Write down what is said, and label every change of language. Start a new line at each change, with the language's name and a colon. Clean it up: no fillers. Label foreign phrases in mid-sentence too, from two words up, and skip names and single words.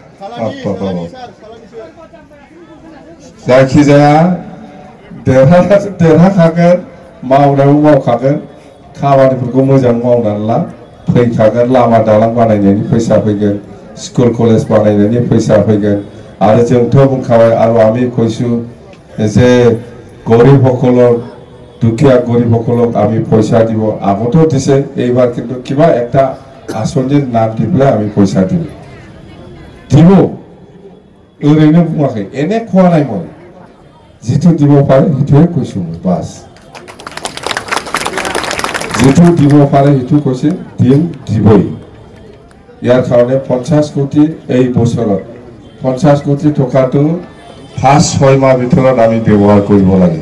Bodo: जायखिजाया देरहाखागोन, मावनायाव मावखागोन, खामानिफोरखौ मोजां मावनानै ला। फैखागोन, लामा दालां बानायनायनि फैसा फैगोन, स्कुल कलेज बानायनायनि फैसा फैगोन। आरो जोंथ' बुंखाबाय, आरो
Assamese: আমি কৈছো যে গরিবসকলক, দুখীয়া গরিবসকলক আমি পয়সা দিব। আগতেও দিছে, এইবাৰ কিন্তু কিবা একটা আঁচনিৰ নাম দি পেলাই আমি পয়সা দিব।
Bodo: ओरैनो बुङाखै, एने खवा
Assamese: নাই মই, जिथु দিব পাৰে সেইটোৱে কৈছো মই। বাস जिथु দিব পাৰে সেইটো কৈছে, দিবই। ইয়াৰ কাৰণে 50 কোটি এই বছৰত 50 কোটি টকাটো ফাৰ্ষ্ট 6 মাহ ভিতৰত আমি ব্যৱহাৰ কৰিব লাগে।